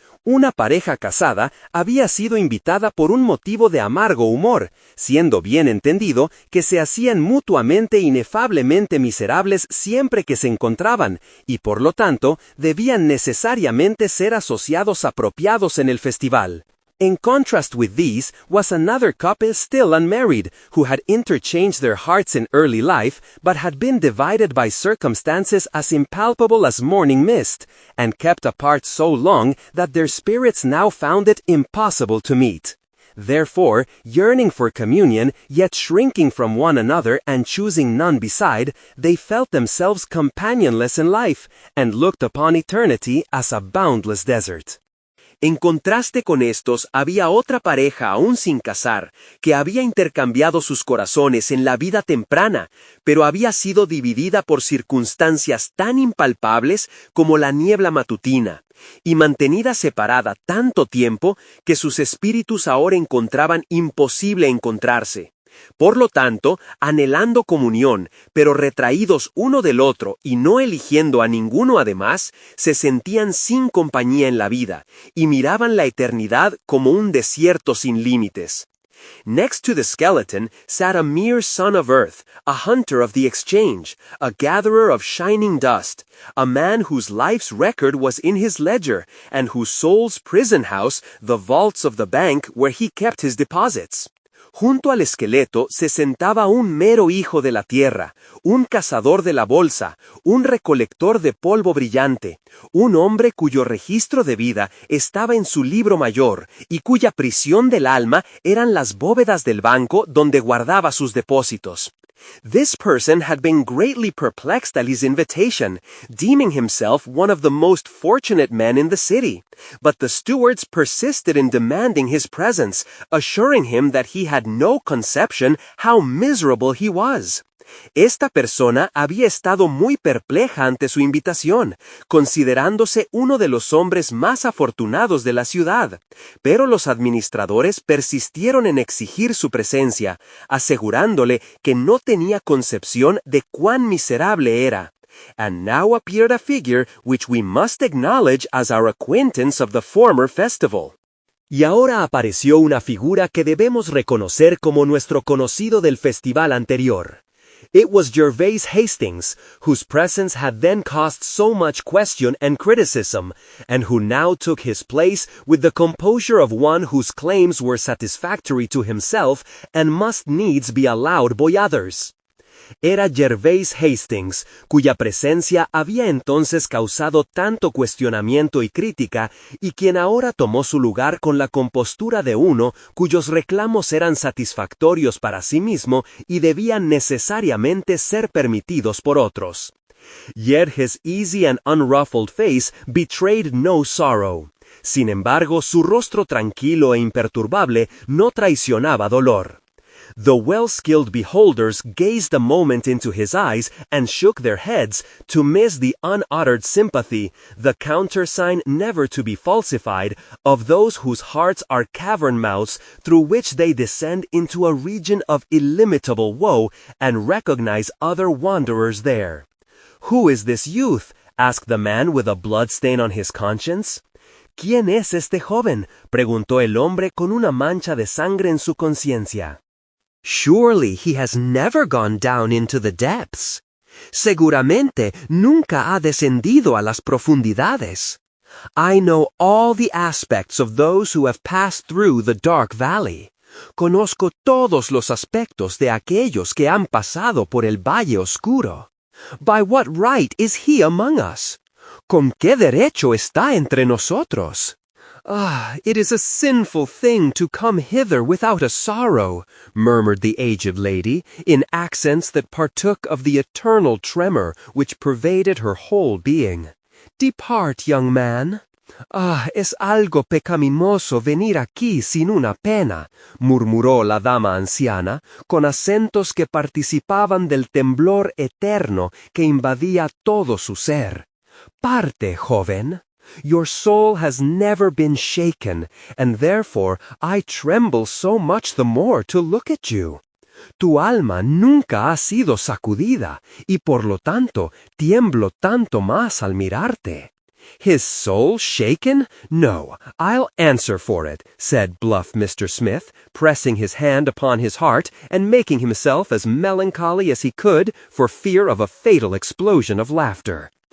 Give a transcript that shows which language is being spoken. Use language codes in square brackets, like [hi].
[es] Una pareja casada había sido invitada por un motivo de amargo humor, siendo bien entendido que se hacían mutuamente inefablemente miserables siempre que se encontraban, y por lo tanto debían necesariamente ser asociados apropiados en el festival. [en] In contrast with these was another couple still unmarried, who had interchanged their hearts in early life, but had been divided by circumstances as impalpable as morning mist, and kept apart so long that their spirits now found it impossible to meet. Therefore, yearning for communion, yet shrinking from one another and choosing none beside, they felt themselves companionless in life, and looked upon eternity as a boundless desert. [es] En contraste con estos, había otra pareja aún sin casar, que había intercambiado sus corazones en la vida temprana, pero había sido dividida por circunstancias tan impalpables como la niebla matutina, y mantenida separada tanto tiempo que sus espíritus ahora encontraban imposible encontrarse. Por lo tanto, anhelando comunión, pero retraídos uno del otro y no eligiendo a ninguno además, se sentían sin compañía en la vida, y miraban la eternidad como un desierto sin límites. [en] Next to the skeleton sat a mere son of earth, a hunter of the exchange, a gatherer of shining dust, a man whose life's record was in his ledger, and whose soul's prison house, the vaults of the bank where he kept his deposits. [es] Junto al esqueleto se sentaba un mero hijo de la tierra, un cazador de la bolsa, un recolector de polvo brillante, un hombre cuyo registro de vida estaba en su libro mayor y cuya prisión del alma eran las bóvedas del banco donde guardaba sus depósitos. [en] This person had been greatly perplexed at his invitation, deeming himself one of the most fortunate men in the city. But the stewards persisted in demanding his presence, assuring him that he had no conception how miserable he was. [es] Esta persona había estado muy perpleja ante su invitación, considerándose uno de los hombres más afortunados de la ciudad, pero los administradores persistieron en exigir su presencia, asegurándole que no tenía concepción de cuán miserable era. [en] And now appeared a figure which we must acknowledge as our acquaintance of the former festival. [es] Y ahora apareció una figura que debemos reconocer como nuestro conocido del festival anterior. [en] It was Gervais Hastings, whose presence had then caused so much question and criticism, and who now took his place with the composure of one whose claims were satisfactory to himself and must needs be allowed by others. [es] Era Gervais Hastings, cuya presencia había entonces causado tanto cuestionamiento y crítica, y quien ahora tomó su lugar con la compostura de uno cuyos reclamos eran satisfactorios para sí mismo y debían necesariamente ser permitidos por otros. [en] Yet his easy and unruffled face betrayed no sorrow. [es] Sin embargo, su rostro tranquilo e imperturbable no traicionaba dolor. [en] The well-skilled beholders gazed a moment into his eyes and shook their heads to miss the unuttered sympathy, the countersign never to be falsified, of those whose hearts are cavern mouths through which they descend into a region of illimitable woe and recognize other wanderers there. "Who is this youth?" asked the man with a blood-stain on his conscience. [es] ¿Quién es este joven?, preguntó el hombre con una mancha de sangre en su conciencia. [en] Surely he has never gone down into the depths. [es] Seguramente nunca ha descendido a las profundidades. [en] I know all the aspects of those who have passed through the dark valley. [es] Conozco todos los aspectos de aquellos que han pasado por el valle oscuro. [en] By what right is he among us? [es] ¿Con qué derecho está entre nosotros? [en] Ah, it is a sinful thing to come hither without a sorrow, murmured the aged lady, in accents that partook of the eternal tremor which pervaded her whole being. Depart, young man. [es] Ah, es algo pecaminoso venir aquí sin una pena, murmuró la dama anciana, con acentos que participaban del temblor eterno que invadía todo su ser. Parte, joven. [en] Your soul has never been shaken, and therefore I tremble so much the more to look at you. [es] Tu alma nunca ha sido sacudida, y por lo tanto tiemblo tanto más al mirarte. [en] His soul shaken? No, I'll answer for it, said bluff Mr. Smith, pressing his hand upon his heart and making himself as melancholy as he could for fear of a fatal explosion of laughter.